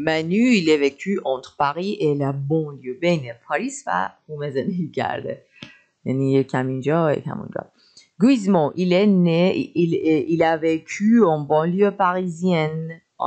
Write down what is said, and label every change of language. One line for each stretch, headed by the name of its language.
French: Manu, il est vécu entre Paris et la banlieue.
Persian: بین پاریس و روم زندگی کرده. یعنی یکم اینجا یکم اونجا.
French: Gizmo, il est né, il a vécu en banlieue parisienne.